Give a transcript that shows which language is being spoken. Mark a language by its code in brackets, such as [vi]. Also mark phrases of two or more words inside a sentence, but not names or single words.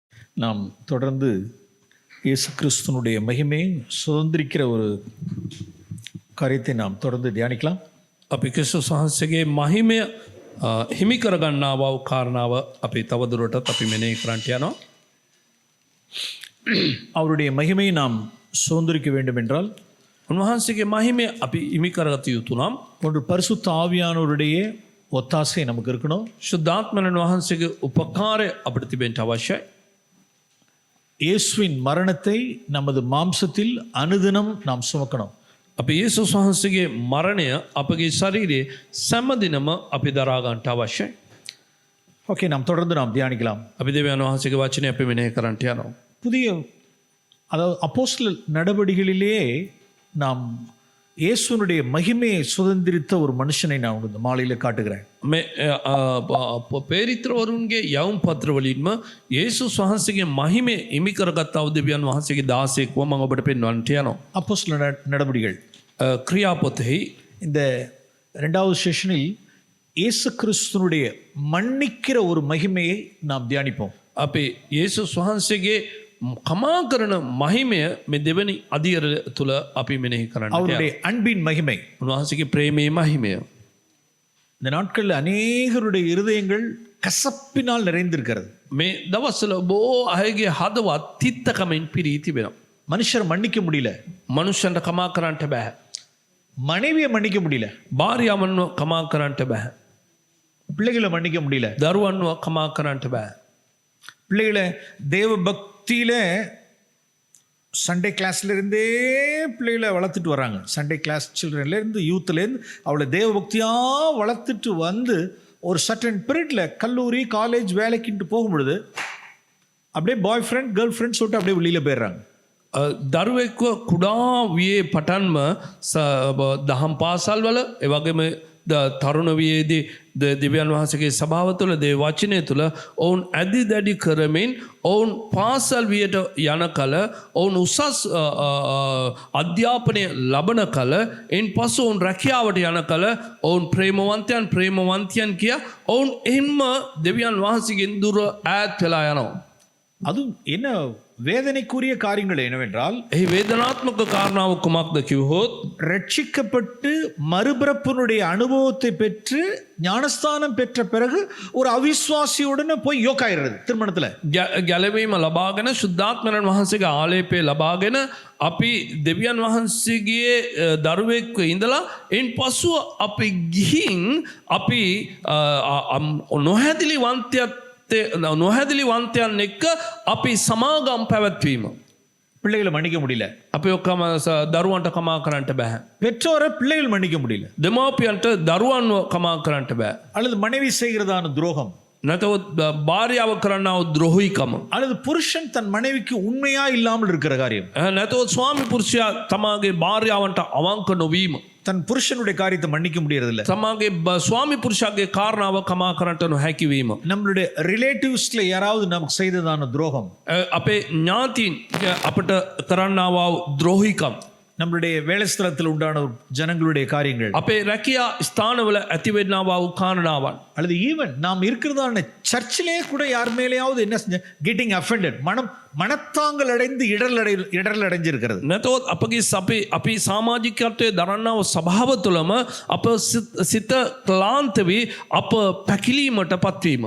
[ta] நாம் தொடர்ந்து இயேசு கிறிஸ்துனுடைய மகிமையை சுதந்திரிக்கிற ஒரு காரியத்தை நாம் தொடர்ந்து தியானிக்கலாம். [si] අපි ක්‍රිස්තුස් වහන්සේගේ මහිමය හිමි කරගන්නා වූ කාරණාව අපි තවදුරටත් අපි මෙනෙහි කරන්නට යනවා. [ta] அவருடைய மகிமையை நாம் சுதந்திரிக்க வேண்டும் என்றால் [si] උන්වහන්සේගේ මහිමය අපි හිමි කරගත යුතු නම් [ta] ஒன்று பரிசுத்த ஆவியானவருடைய ஒத்தாசை நமக்கு இருக்கணும். [si] ශුද්ධාත්මයන් වහන්සේගේ උපකාරය අපිට තිබෙන්න අවශ්‍යයි. [ta] இயேசுவின் மரணத்தை நமது மாம்சத்தில் அனுதினம் நாம் சுமக்கணும். [si] අපි යේසුස් වහන්සේගේ මරණය අපගේ ශරීරයේ සෑම දිනම අපි දරා ගන්නට අවශ්‍යයි. [ta] ஓகே, நாம் தொடர்ந்து நாம் தியானிக்கலாம். [si] අපි දෙවියන් වහන්සේගේ වචනය අපි මෙනෙහි කරන්නට යනවා. [ta] புதிய அதாவது அப்போஸ்தலர் நடவடிக்கைகளிலேயே நாம் இயேசுனுடைய மகிமையை சுதந்திரித்த ஒரு மனுஷனை நான் இந்த மாலையில காட்டுகிறேன். [si] මේ පේරිත්‍රවරුන්ගේ යවුම් පත්‍රවලින්ම යේසුස් වහන්සේගේ මහිමය හිමි කරගත් දෙවියන් වහන්සේගේ 16ක් මම ඔබට පෙන්වන්නට යනවා. [ta] அப்போஸ்தலர் நடவடிக்கைகள் [si] ක්‍රියාපොතෙහි [ta] இந்த இரண்டாவது செஷனில் இயேசு கிறிஸ்துனுடைய மன்னிக்கிற ஒரு மகிமையை நாம் தியானிப்போம். [si] අපි යේසුස් වහන්සේගේ කමා කරන මහිමය මේ දෙවනි අධියර තුල අපි මෙනෙහි කරන්නට යනවා. [ta] அவருடைய அன்பின் மகிமை. [si] උන්වහන්සේගේ ප්‍රේමයේ මහිමය. [ta] இந்த நாட்களில் அநேகருடைய இருதயங்கள் கசப்பினால் நிறைந்திருக்கிறது. [si] මේ දවස්වල බොහෝ අයගේ හදවත් තිත්තකමින් පිරී තිබෙනවා. [ta] மனுஷர் மன்னிக்க முடியல, [si] මනුෂ්‍යන්ට කමා කරන්නට බෑ. [ta] மனைவியை மன்னிக்க முடியல, [si] භාර්යාවන්ව කමා කරන්නට බෑ. [ta] பிள்ளைகளை மன்னிக்க முடியல. [si] දරුවන්ව කමා කරන්නට බෑ. [ta] பிள்ளைகளை தேவ பக்தியில [en] Sunday class [ta] இருந்தே பிள்ளைகளை வளர்த்துட்டு வராங்க. [en] Sunday class children [ta] இருந்து யூத்ல இருந்து அவளை தேவ பக்தியா வளர்த்துட்டு வந்து ஒரு [en] certain period [ta] கல்லூரி காலேஜ் வேலைக்குன்ட்டு போகும்பொழுது அப்படியே [en] boy friend girl friend [ta] சொல்லிட்டு அப்படியே வெளியில போயிடுறாங்க. [si] දරුවෙක්ව කුඩා වියේ පටන්ම දහම් පාසල් වල ඒ වගේම තරුණ වියේදී දෙවියන් වහන්සේගේ සභාව තුළ දේව වචනය තුළ ඔවුන් ඇදි දැඩි කරමින් ඔවුන් පාසල් වියට යන කල ඔවුන් උසස් අධ්‍යාපනය ලබන කල එයින් පසු ඔවුන් රැකියාවට යන කල ඔවුන් ප්‍රේමවන්තයන් කිය ඔවුන් එහින්ම දෙවියන් වහන්සේගෙන් දුර ඈත් වෙලා යනවා. [ta] அதுவும் என்ன வேதனைக்குரிய காரியங்கள் என்னவென்றால் [si] එහි වේදනාත්මක කාරණාව කුමක්ද කිව්වොත් [ta] ரட்சிக்கப்பட்டு மறுபிறப்பினுடைய அனுபவத்தை பெற்று ஞானஸ்தானம் பெற்ற பிறகு ஒரு அவிஸ்வாசியுடனே போய் யோகாயிடுறது திருமணத்துல. [si] ගැලවීම ලබාගෙන ශුද්ධාත්මයන් වහන්සේගේ ආලේපය ලබාගෙන අපි දෙවියන් වහන්සේගේ දරුවෙක්ව ඉඳලා එයින් පසුව අපි ගිහින් අපි නොහැදිලිවන්තයන් එක්ක අපි සමාගම් පැවැත්වීම. [ta] பிள்ளைகளை மன்னிக்க முடியல, [si] අපි ඔක්කොම දරුවන්ට කමා කරන්නට බෑ. [ta] பெற்றோரை பிள்ளைகள் மன்னிக்க முடியல, [si] දෙමාපියන්ට දරුවන්ව කමා කරන්නට බෑ. [ta] அல்லது மனைவி செய்கிறதான துரோகம், [si] නැතවත් භාර්යාව කරන්නා වූ ද්‍රෝහීකම, [ta] அல்லது புருஷன் தன் மனைவிக்கு உண்மையா இல்லாமல் இருக்கிற காரியம், [si] නැතවත් ස්වාමි පුරුෂයා තමාගේ භාර්යාවන්ට අවංක නොවීම, [ta] தன் புருஷனுடைய காரியத்தை மன்னிக்க முடியறதில்ல, [si] තමාගේ ස්වාමි පුරුෂයාගේ කාරණාව කමා කරන්නට නොහැකි වීම, [ta] நம்மளுடைய ரிலேட்டிவ்ஸ்ல யாராவது நமக்கு செய்ததான துரோகம், [si] අපේ ඥාතීන් අපට කරන්නා වූ ද්‍රෝහීකම්, [ta] நம்மளுடைய வேலை ஸ்தலத்தில் உண்டான ஜனங்களுடைய காரியங்கள், [si] අපේ රැකියා ස්ථානවල ඇතිවෙන්නා වූ කාරණාවන්, [ta] அல்லது ஈவன் நாம் இருக்கிறதான சர்ச்சிலே கூட யார் மேலேயாவது என்ன [en] getting offended [ta] மனத்தாங்கள் அடைந்து இடரல் அடைஞ்சிருக்கிறது. [si] නැතවත් අපගේ අපි සමාජිකත්වයේ දරන්නා වූ සභාව තුළම අප සිත ක්ලාන්ත වී අප පැකිලීමට පත්වීම.